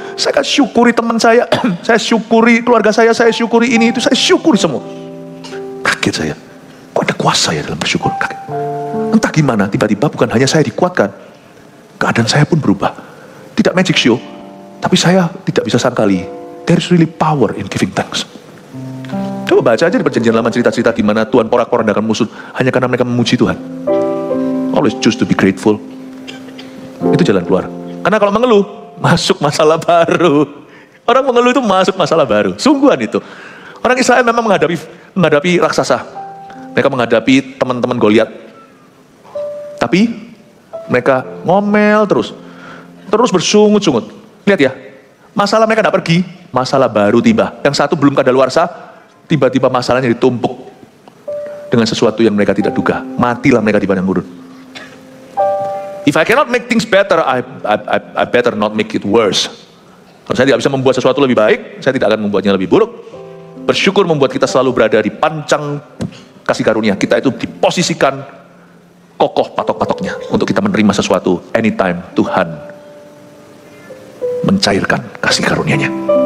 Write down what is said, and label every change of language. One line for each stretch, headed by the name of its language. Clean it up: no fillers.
Indonesian: Saya akan syukuri teman saya, saya syukuri keluarga saya syukuri ini itu, saya syukuri semua. Kaget saya, kok ada kuasa ya dalam bersyukur? Kaget. Entah gimana, tiba-tiba bukan hanya saya dikuatkan, keadaan saya pun berubah. Tidak magic show, tapi saya tidak bisa sangkali.
English: There is really power in giving thanks.
Indonesian: Coba baca aja di perjanjian lama cerita-cerita di mana Tuhan porak-porandakan musuh hanya karena mereka memuji Tuhan.
English: Always choose to be grateful.
Indonesian: Itu jalan keluar. Karena kalau mengeluh, masuk masalah baru. Orang mengeluh itu masuk masalah baru. Sungguhan itu. Orang Israel memang menghadapi raksasa. Mereka menghadapi teman-teman Goliat. Tapi mereka ngomel terus bersungut-sungut. Lihat ya, masalah mereka tidak pergi, masalah baru tiba. Yang satu belum kadaluarsa, tiba-tiba masalahnya ditumpuk dengan sesuatu yang mereka tidak duga. Matilah mereka di padang gurun.
English: If I cannot make things better, I better not make it worse.
Indonesian: Kalau saya tidak bisa membuat sesuatu lebih baik, saya tidak akan membuatnya lebih buruk. Bersyukur membuat kita selalu berada di pancang kasih karunia. Kita itu diposisikan kokoh patok-patoknya untuk kita menerima sesuatu anytime Tuhan mencairkan kasih karunia-Nya.